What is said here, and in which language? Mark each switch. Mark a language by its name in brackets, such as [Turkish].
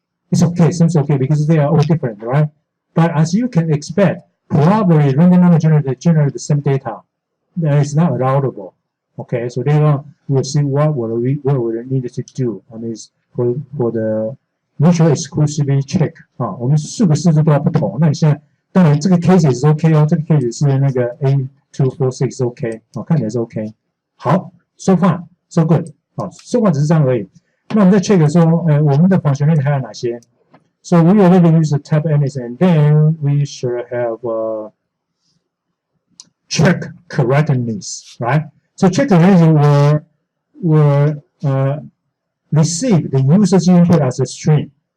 [English] It's okay, seems okay because they are all different, right? But as you can expect, probably random number generator generate the same data. That is not allowable. Okay, so later on we'll see what we need to do. I mean, for the mutual exclusivity check 啊， [Chinese] 我们4个式子都要不同。那你现在当然这个 case 也是 OK 哦，这个 case 是那个 A246 OK 哦，看起来是 OK。 [English] 好 ，so far so good 好 ，so far [Chinese] 只是这样而已。那我们在 check 的时候，我们的 functionality 还有哪些 ？ [English] So we already use the tab anything, and then we should have check correctness, right? So check correctness will receive the user's input as a string.